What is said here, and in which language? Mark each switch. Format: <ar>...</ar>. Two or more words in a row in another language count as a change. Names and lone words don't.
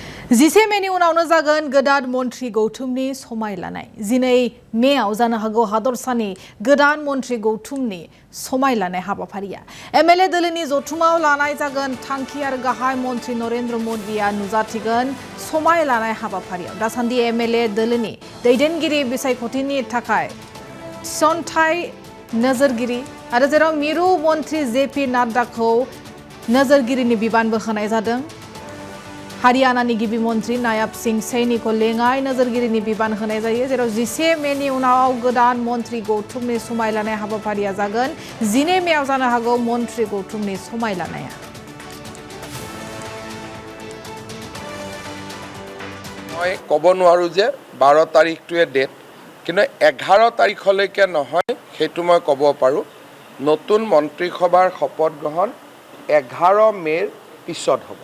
<brx>जिसे मेनि उनावनो जागोन गोदान मन्त्रि गौथुमनि समायलानाय जिनै मेआव जानो हागौ हादरसानि गोदान मन्त्रि गौथुमनि समायलानाय हाबाफारिया एमएलए दोलोनि जथुमाव लानाय जागोन थांखि आरो गाहाय मन्त्रि नरेन्द्र मोदीआ नुजाथिगोन समायलानाय हाबाफारियाव दासान्दि एमएलए दोलोनि दैदेनगिरि बिसायख'थिनि थाखाय थिसनथाय नोजोरगिरि आरो जेराव मिरु मन्त्रि जेपि नाड्डाखौ नोजोरगिरिनि बिबानबो होनाय जादों। हारियानानि गिबि मन्त्रि नायब सिंह सैनीखौ लेङाइ नोजोरगिरिनि बिबान होनाय जायो जेराव 11 मेनि उनाव गोदान मन्त्रि गौथुमनि समायलानाय हाबाफारिया जागोन 12 मेआव जानो हागौ मन्त्रि गौथुमनि समायलानाया।</brx> <as>মই ক'ব নোৱাৰো যে 12 তাৰিখটোৱে ডেট কিন্তু 11 তাৰিখলৈকে নহয় সেইটো মই ক'ব পাৰো নতুন মন্ত্ৰীসভাৰ শপত গ্ৰহণ 11 মেৰ পিছত হ'ব।</as>